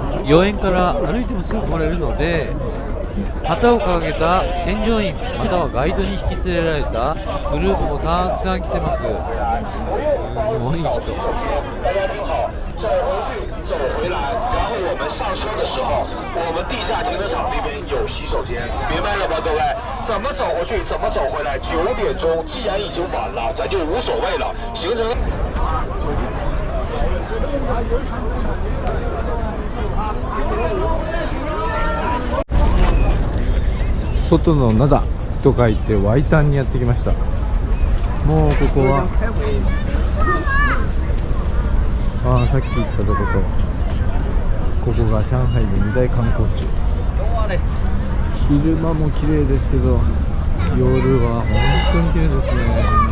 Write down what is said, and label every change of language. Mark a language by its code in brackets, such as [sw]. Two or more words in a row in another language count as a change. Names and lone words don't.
[ja] 4 円から歩いてもすぐ来れるので、旗を掲げた添乗員またはガイドに引き連れられたグループもたくさん来てます。すごい人。 [zh] 走回去，走回来，然后我们上车的时候，我们地下停车场那边有洗手间，明白了吗，各位？怎么走回去，怎么走回来？9点钟，既然已经晚了，咱就无所谓了。行程。 [ja] 外の灘と書いてワイタンにやってきました。もうここはさっき言ったとことここが上海の2大観光地。昼間も綺麗ですけど夜は本当に綺麗ですね。